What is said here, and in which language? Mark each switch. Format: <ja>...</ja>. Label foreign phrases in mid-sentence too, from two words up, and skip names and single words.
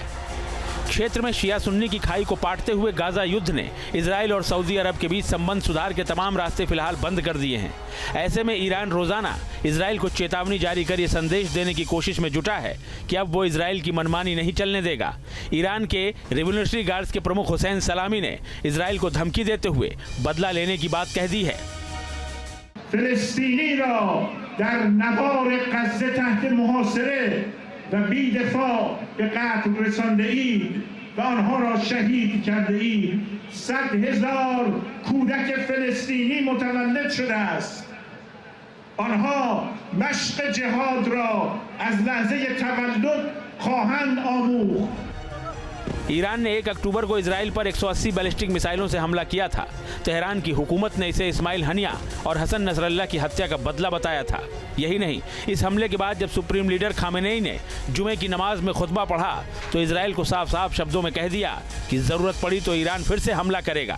<hi>क्षेत्र में शिया सुन्नी की खाई को पाटते हुए गाजा युद्ध ने इजराइल और सऊदी अरब के बीच संबंध सुधार के तमाम रास्ते फिलहाल बंद कर दिए हैं। ऐसे में ईरान रोजाना इजराइल को चेतावनी जारी कर यह संदेश देने की कोशिश में जुटा है कि अब वो इजराइल की मनमानी नहीं चलने देगा। ईरान के रिवोल्यूशनरी गार्ड्स के प्रमुख हुसैन सलामी ने इजराइल को धमकी देते हुए बदला लेने की बात कह दी है।</hi> <fa>فلسطینی را در نوار غزه تحت محاصره و بی‌دفاع به قتل رسانده اید و آنها را شهید کرده اید. 100,000 کودک فلسطینی متولد شده است. آنها مشق جهاد را از لحظه تولد خواهند آموخت.</fa> <hi>ईरान ने 1 अक्टूबर को इजराइल पर 180</hi> <en>ballistic missiles</en> <hi>से हमला किया था। तेहरान की हुकूमत ने इसे इस्माइल हनिया और हसन नसरल्ला की हत्या का बदला बताया था। यही नहीं, इस हमले के बाद जब सुप्रीम लीडर खामेनेई ने जुमे की नमाज में खुतबा पढ़ा तो इजराइल को साफ साफ शब्दों में कह दिया कि जरूरत पड़ी तो ईरान फिर से हमला करेगा।</hi>